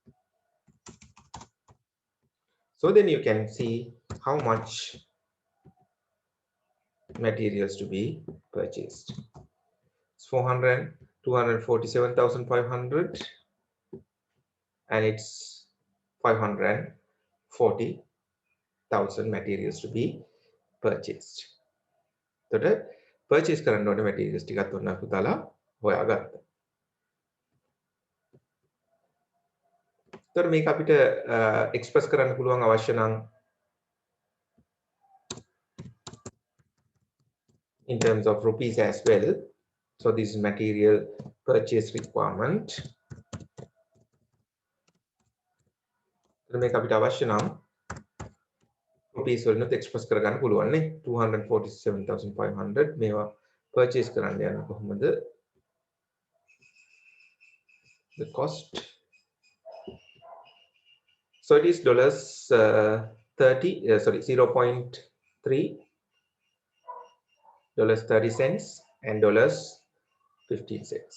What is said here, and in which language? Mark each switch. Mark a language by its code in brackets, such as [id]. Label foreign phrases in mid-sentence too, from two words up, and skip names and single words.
[en] So then you can see how much materials to be purchased. It's 247,500, and it's 540,000 materials to be purchased. So the purchase [si] කරන්න ඕනේ materials ටිකත් ඔන්න පුතාලා හොයාගත්තා. තොර මේක අපිට එක්ස්ප්‍රස් කරන්න පුළුවන් අවශ්‍ය නම් [en] in terms of rupees as well. So this is material purchase requirement. [si] මේක අපිට අවශ්‍ය නම් rupees වලින් එක්ස්ප්‍රස් කරගන්න පුළුවන් නේ 247,500 මේවා purchase කරන්න යන කොහොමද [en] the cost. So it is dollars 0.3 dollars 30 cents and dollars 15 cents.